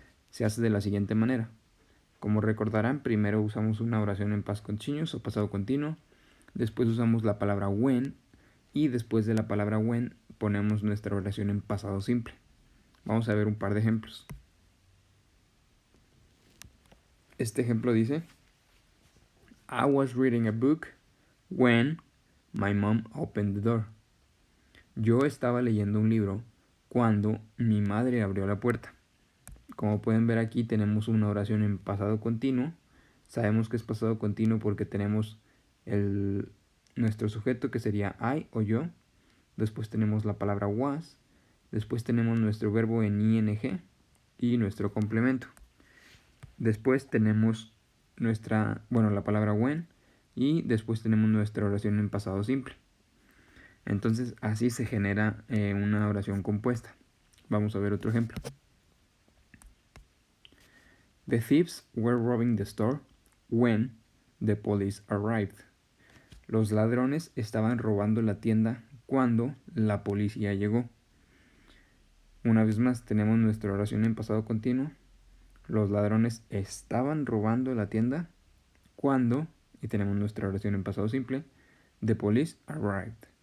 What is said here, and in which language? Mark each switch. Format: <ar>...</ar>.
<es>Se hace de la siguiente manera. Como recordarán, primero usamos una oración en past continuous o pasado continuo, después usamos la palabra when y después de la palabra when ponemos nuestra oración en pasado simple. Vamos a ver un par de ejemplos. Este ejemplo dice:</es> <en>I was reading a book when my mom opened the door.</en> <es>Yo estaba leyendo un libro cuando mi madre abrió la puerta. Como pueden ver aquí tenemos una oración en pasado continuo. Sabemos que es pasado continuo porque tenemos nuestro sujeto que sería I o yo. Después tenemos la palabra was. Después tenemos nuestro verbo en ing y nuestro complemento. Después tenemos la palabra when y después tenemos nuestra oración en pasado simple. Entonces así se genera una oración compuesta. Vamos a ver otro ejemplo.</es> <en>The thieves were robbing the store when the police arrived.</en> <es>Los ladrones estaban robando la tienda cuando la policía llegó. Una vez más tenemos nuestra oración en pasado continuo. Los ladrones estaban robando la tienda cuando, y tenemos nuestra oración en pasado simple,</es> <en>the police arrived.</en>